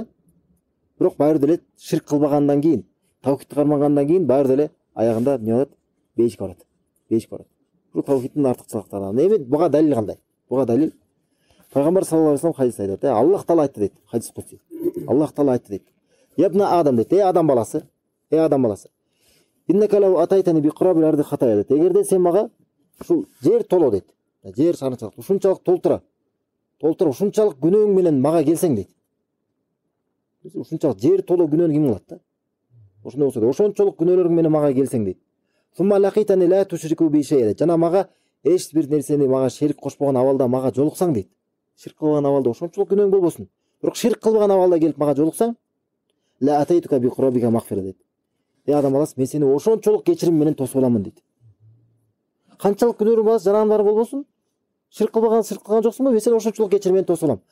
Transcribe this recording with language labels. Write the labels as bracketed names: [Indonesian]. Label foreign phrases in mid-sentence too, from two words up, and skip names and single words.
[Kyrgyz] Бирок баары деле ширк кылбагандан кийин, таухидти кармагандан кийин баары деле аягында эмне болот? Бейишке барат. Бул таухидтин артыкчылыктары. Эми буга далил кандай? Буга далил Пайгамбар [Arabic] صلى الله عليه وسلم [Kyrgyz] хадис айтат. Аллах Таала айтты дейт. [Arabic] حديث قدسي. [Kyrgyz] Аллах Таала айтты дейт. [Arabic] يا ابن آدم [Kyrgyz] дейт. Адам баласы. [Arabic] إنك لو أتيتني بقراب الأرض خطايا дейт. [Kyrgyz] Эгерде сен мага ушул жер толо дейт. Жер шарынчалык ушунчалык толтура, ушунчалык күнөөң менен мага келсең дейт. Ушунчалык жер толо күнөөнү ким кылат да? Ошондой болсо да, ошончолук күнөөлөрүң менен мага келсең дейт. [Arabic] ثم لقيتني لا تشرك بي شيء. [Kyrgyz] Жана мага эч бир нерсени мага шерик кошпогон абалда мага жолуксаң дейт. Ширк кылган абалда ошончолук күнөөң болбосун. Бирок ширк кылбаган абалда келип мага жолуксаң, [Arabic] لأتيتك بقرابك مغفرة [Kyrgyz] дейт. Адам баласы, мен сени ошончолук кечирим менен тосуп аламын дейт. Канчалык күнөөң бар, жаран бар болбосун, ширк кылган жоксуңбу, мен сени ошончолук кечирим менен тосуп алам.